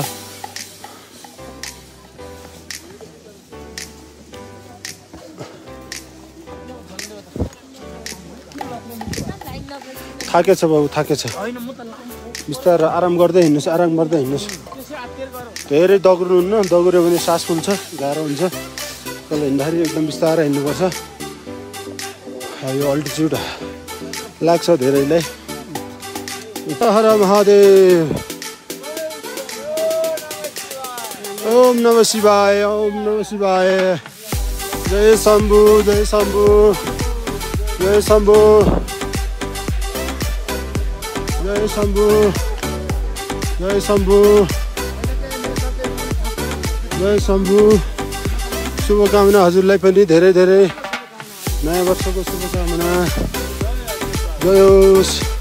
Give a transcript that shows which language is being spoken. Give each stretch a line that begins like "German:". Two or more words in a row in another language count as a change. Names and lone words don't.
Nepali: थाकेछ बाबु, थाकेछ। बिस्तारै आराम गर्दै हिँड्नुहोस्। धेरै दग्रुनुहुन्न, दग्रियो भने सास फुल्छ, गाह्रो हुन्छ। तल हिँड्दाखेरि एकदम बिस्तारै हिँड्नुपर्छ। यो अल्टिच्युड लाग्छ धेरैलाई। हर महादेव।
Sanskrit: ओम नमः शिवाय, ओम नमः शिवाय।
Nepali: जय शम्भु, जय शम्भु, जय शम्भु, जय शम्भु, जय शम्भु, जय शम्भु। शुभकामना हजुरलाई पनि धेरै धेरै नयाँ वर्षको शुभकामना। जय होस्।